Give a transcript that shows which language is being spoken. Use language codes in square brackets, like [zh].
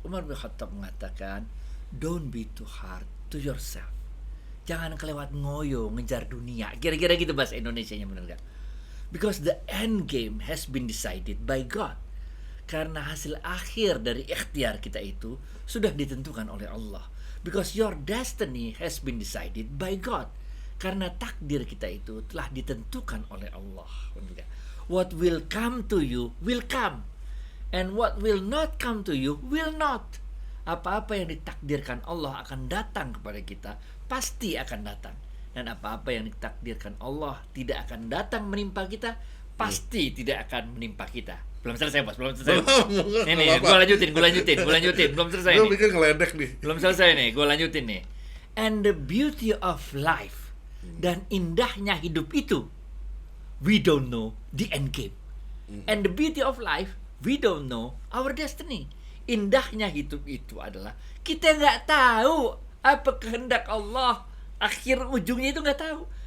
[id] Umar bin Khattab mengatakan, [en] don't be too hard to yourself. [id] Jangan kelewat ngoyo ngejar dunia. Kira-kira gitu bahasa Indonesianya, bener gak? [en] Because the end game has been decided by God. [id] Karena hasil akhir dari ikhtiar kita itu sudah ditentukan oleh Allah. [en] Because your destiny has been decided by God. [id] Karena takdir kita itu telah ditentukan oleh Allah. [en] What will come to you will come. And what will not come to you will not. [id] Apa-apa yang ditakdirkan Allah akan datang kepada kita, pasti akan datang. Dan apa-apa yang ditakdirkan Allah tidak akan datang menimpa kita, pasti tidak akan menimpa kita. Belum selesai, Bos. Belum selesai. Ini, gue lanjutin. Belum selesai Gue nih. bikin ngeledek nih. Belum selesai nih, gue lanjutin nih. [en] And the beauty of life, [id] dan indahnya hidup itu, [en] we don't know the end game. And the beauty of life, we don't know our destiny. [id] Indahnya hidup itu adalah kita nggak tahu apa kehendak Allah. Akhir ujungnya itu nggak tahu.